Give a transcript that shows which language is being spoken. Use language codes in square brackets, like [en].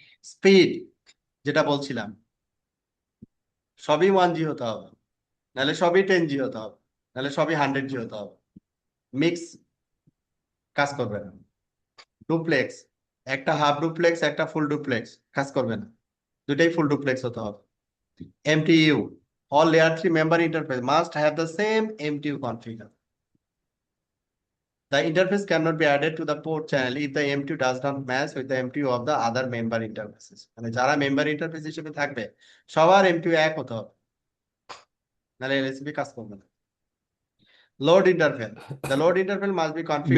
[bn] Speed, যেটা বলছিলাম, সবই 1G হতে হবে, নাহলে সবই 10G হতে হবে, নাহলে সবই 100G হতে হবে। মিক্স কাজ করবে না। ডুপ্লেক্স, একটা হাফ ডুপ্লেক্স একটা ফুল ডুপ্লেক্স কাজ করবে না। দুটাই ফুল ডুপ্লেক্স হতে হবে। [en] MTU, all layer 3 member interface must have the same MTU configure. The interface cannot be added to the port channel if the MTU does not match with the MTU of the other member interfaces. [bn] মানে যারা member interface হিসেবে থাকবে সবার MTU এক হতে হবে, নাহলে LSB কাজ করবে না। [en] load interface, the load interface must be configured